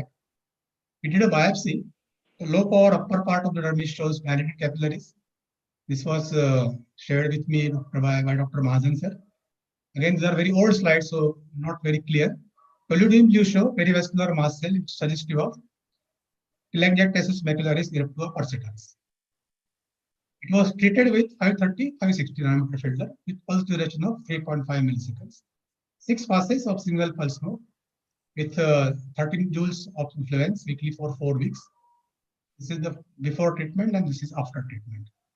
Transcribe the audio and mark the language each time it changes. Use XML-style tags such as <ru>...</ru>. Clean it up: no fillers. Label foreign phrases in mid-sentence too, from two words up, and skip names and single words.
<en>We did a biopsy. The low power upper part of the dermis shows dilated capillaries. This was shared with me by Dr. Mahajan sir. Again, these are very old slides, so not very clear. Colloidal blue show perivascular mast cell, which suggestive of telangiectasis macularis eruptiva persistens. It was treated with 530, 560 nanometer filter with pulse duration of 3.5 milliseconds. 6 passes of single pulse mode with 13 joules of influence weekly for 4 weeks. This is the before treatment and this is after treatment.</en>